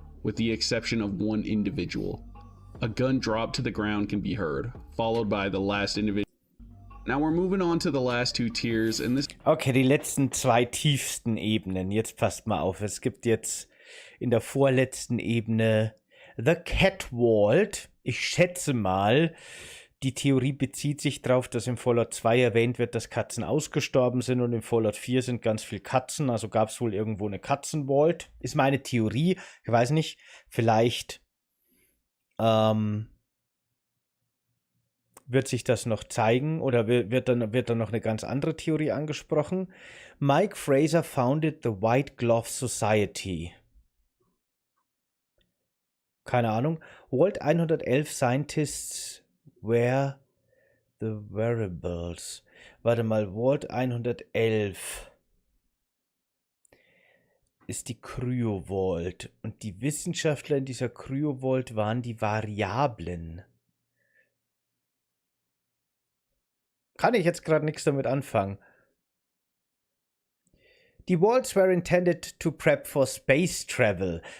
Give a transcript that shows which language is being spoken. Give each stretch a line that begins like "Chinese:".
English: with the exception of one individual. A gun drop to the ground can be heard, followed by the last individual. Now we're moving on to the last two tiers, and this.
German: Okay, die letzten zwei tiefsten Ebenen. Jetzt passt mal auf. Es gibt jetzt in der vorletzten Ebene The Cat Vault. Ich schätze mal, die Theorie bezieht sich darauf, dass im Fallout 2 erwähnt wird, dass Katzen ausgestorben sind und im Fallout 4 sind ganz viele Katzen. Also gab es wohl irgendwo eine Katzen-Vault. Ist meine Theorie. Ich weiß nicht, vielleicht wird sich das noch zeigen oder wird dann noch eine ganz andere Theorie angesprochen.
English: Mike Fraser founded the White Glove Society.
German: Keine Ahnung.
English: Vault 111 Scientists were the Variables.
German: Warte mal, Vault 111 ist die Cryo Vault und die Wissenschaftler in dieser Cryo Vault waren die Variablen. Kann ich jetzt gerade nichts damit anfangen.
English: Die Vaults were intended to prep for space travel.